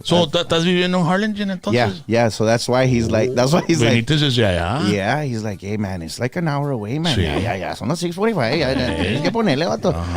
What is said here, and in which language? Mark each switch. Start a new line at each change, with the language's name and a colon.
Spanish: ¿estás viviendo en Harlingen entonces?
English: Yeah, so that's why he's like,
Spanish: Benítez es allá.
English: Yeah, he's like, hey, man, it's like an hour away, man. Sí.
Spanish: Yeah, son las 6:45, tienes que ponerle, vato.